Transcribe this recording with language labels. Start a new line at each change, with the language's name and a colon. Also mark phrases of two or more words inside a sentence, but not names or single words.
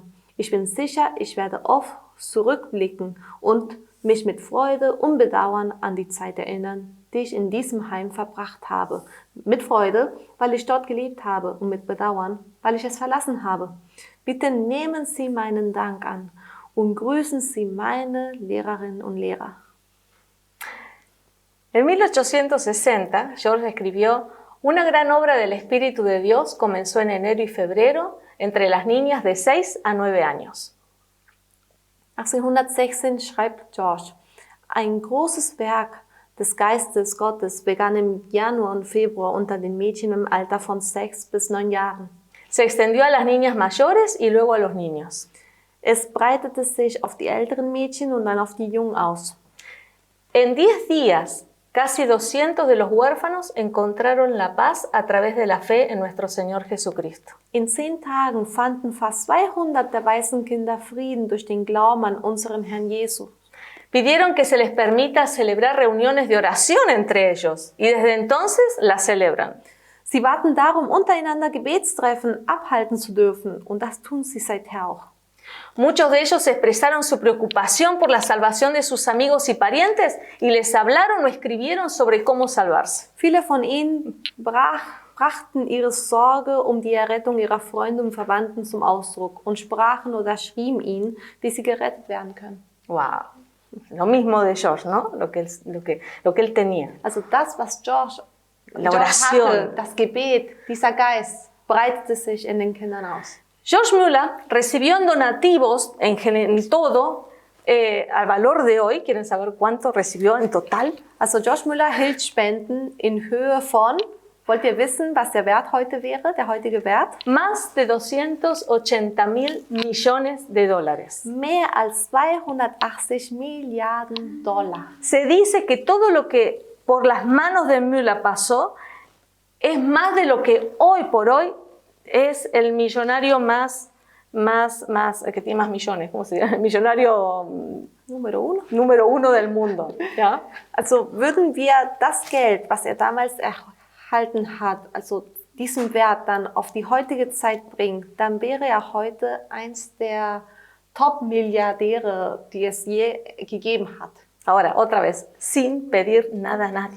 German: Ich bin sicher, ich werde oft zurückblicken und mich mit Freude und Bedauern an die Zeit erinnern, die ich in diesem Heim verbracht habe. Mit Freude, weil ich dort gelebt habe, und mit Bedauern, weil ich es verlassen habe. Bitte nehmen Sie meinen Dank an und grüßen Sie meine Lehrerinnen und Lehrer.
Spanish: En 1860, George escribió: Una gran obra del Espíritu de Dios comenzó en enero y febrero entre las niñas de 6 a 9 años.
German: 1816 schreibt George: Ein großes Werk des Geistes Gottes begann im Januar und Februar unter den Mädchen im Alter von 6 bis 9 Jahren.
Spanish: Se extendió a las niñas mayores y luego a los niños.
German: Es breitete sich auf die älteren Mädchen und dann auf die Jungen aus.
Spanish: En 10 días, casi 200 de los huérfanos encontraron la paz a través de la fe en nuestro Señor Jesucristo.
German: In 10 Tagen fanden fast 200 der Waisenkinder Frieden durch den Glauben an unseren Herrn Jesus.
Spanish: Pidieron que se les permita celebrar reuniones de oración entre ellos y desde entonces las celebran.
German: Sie baten darum, untereinander Gebetstreffen abhalten zu dürfen, und das tun sie seither auch.
Spanish: Muchos de ellos expresaron su preocupación por la salvación de sus amigos y parientes y les hablaron o escribieron sobre cómo salvarse.
German: Viele von ihnen brachten ihre Sorge um die Errettung ihrer Freunde und Verwandten zum Ausdruck und sprachen oder schrieben ihnen, wie sie gerettet werden können.
Spanish: Wow, lo mismo de George, ¿no? Lo que él tenía.
German: Also das, was George
Spanish: La oración.
German: hatte, das Gebet, dieser Geist, breitete sich in den Kindern aus.
Spanish: George Müller recibió en donativos en todo, al valor de hoy, ¿quieren saber cuánto recibió en total?
German: Also George Müller erhielt Spenden in Höhe von, wollt ihr wissen, was der Wert heute wäre, der heutige Wert?
Spanish: Más de 280.000 millones de dólares.
German: Mehr als 280 Milliarden $.
Spanish: Se dice que todo lo que por las manos de Müller pasó es más de lo que hoy por hoy es el millonario más que tiene más millones, ¿cómo se llama? El millonario número uno del mundo. ¿Ya?
German: Also würden wir das Geld, was damals erhalten hat, also diesen Wert dann auf die heutige Zeit bringen, dann wäre heute eins der Top-Milliardäre, die es je gegeben hat.
Spanish: Ahora, otra vez, sin pedir nada a nadie.